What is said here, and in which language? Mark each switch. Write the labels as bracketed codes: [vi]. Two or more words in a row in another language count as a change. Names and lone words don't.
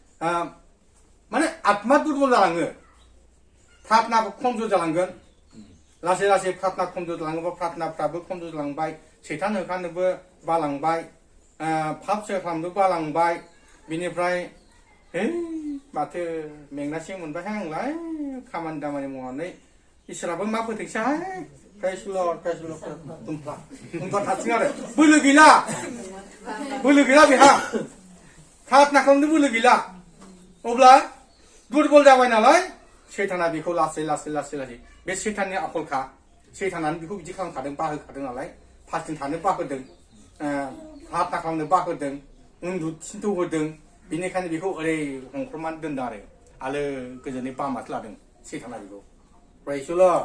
[brx] माने आत्मा दुर्बल जालाङो प्रार्थनाबो खमजोर जालांगोन लासै लासै प्रार्थना खमजुलाङोबा प्रार्थनाफ्राबो खमजुलांबाय सैतान होखानोबो बालांबाय पाप खालामनोबो बालांबाय बिनिफ्राय है माथो मेंनासो मोनबायहाय आंलाय खामानि दामानि मावनानै इसोराबो मा फोथैसैहाय [en] Praise the Lord, praise the Lord. [brx] Tumpah. Tumpah थासिगोन आरो बोलो गैला बेहा प्रार्थना खालामनो बोलो गैला अब्ला दुरबल जाबाय नालाय सैताना बेखौ लासै बे सैताननि आखलखा सैतानानो बेखौ बिदि खालामखादों बाहोखादों नालाय फास्टिं थानो बाहोदों प्रार्थना खालामनो बाहोदों उन्दु थिनथ' होदों बेनिखायनो बेखौ ओरै हंख्रमनानै दोनदों आलो गोजोनै बामासो लादों सैताना बेखौ [en] Praise the Lord.